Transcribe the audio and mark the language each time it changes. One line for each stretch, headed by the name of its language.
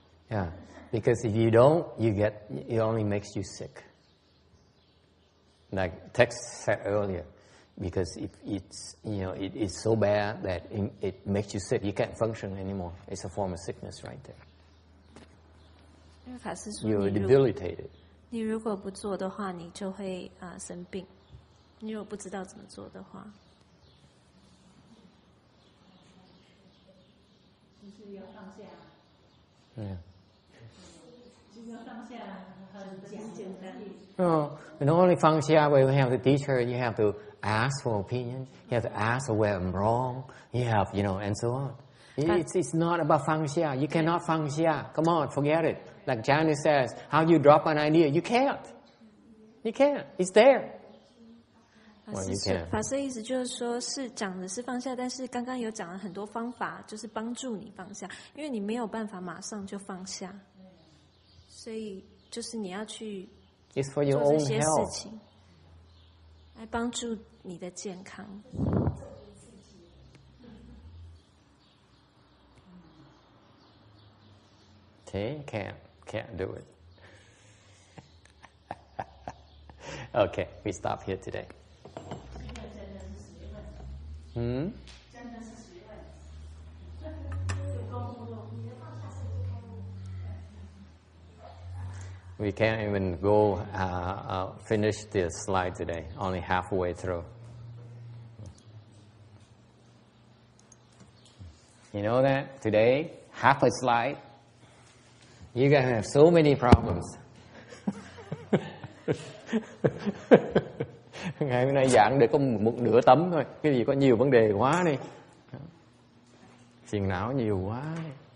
English: Yeah, because if you don't, it only makes you sick. Like Tex said earlier, because it's so bad that it makes you sick. You can't function anymore. It's a form of sickness right there. You're debilitated.
Chinese: 你如果不做的话，你就会生病。你如果不知道怎么做的话，就是要放下。
English: Yeah.
Chinese: 就是要放下，很简单。
English: No, not only 放下, where you have to teach her, you have to ask for opinion. You have to ask where I'm wrong. You have, and so on. It's not about 放下. You cannot 放下. Come on, forget it. Like Janice says, how you drop an idea? You can't. You can't. It's there. Well, you can.
Chinese: 法师的意思就是说，是讲的是放下，但是刚刚有讲了很多方法，就是帮助你放下，因为你没有办法马上就放下，所以就是你要去做这些事情，来帮助你的健康。
English: See, can't do it. Okay, we stop here today.
Chinese: 真的是学问。真的是学问。
English: We can't even go finish the slide today. Only halfway through. You know that today, half a slide, you're gonna have so many problems.
Vietnamese: Ngày hôm nay giảng để có một nửa tấm thôi. Cái gì có nhiều vấn đề quá đi. Phiền não nhiều quá đi.